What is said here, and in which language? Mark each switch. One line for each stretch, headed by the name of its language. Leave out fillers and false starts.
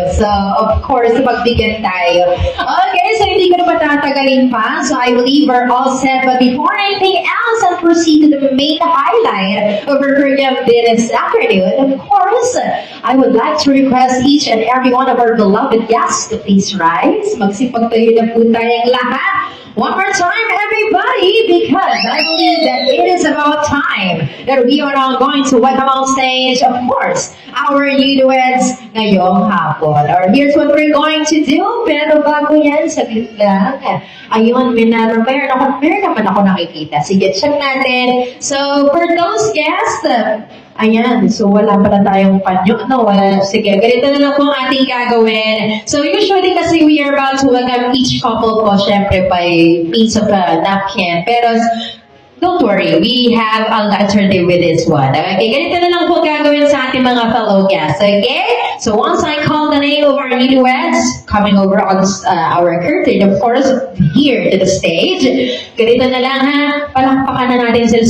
Filipino: So, of course, magbigyan tayo. Okay, so hindi ko na matatagalin pa.
English: So, I believe we're all set. But before anything else, I'll proceed to the main highlight of our program this afternoon. Of course, I would like to request each and every one of our beloved guests to please rise.
Filipino: Magsipagtayo na po tayong lahat.
English: One more time, everybody, because I believe that it is about time that we are now going to welcome on stage, of course, our newlyweds
Filipino: ngayong hapon.
English: Or here's what we're going to do,
Filipino: pero bago yan, saglit lang. Ayun, meron naman ako nakikita. Sige, check natin. So,
English: for those guests,
Filipino: ayan, so wala pala tayong panyo. No, wala. Sige, ganito na lang po ang ating gagawin.
English: So usually kasi we are about to welcome each couple po, syempre by means of a napkin. Pero don't worry, we have an alternative with this one.
Filipino: Okay, ganito na lang po gagawin sa ating mga fellow guests. Okay?
English: So once I call the name of our newlyweds, coming over on our curtain, of course, here to the stage,
Filipino: ganito na lang ha, palakpakan na natin sila.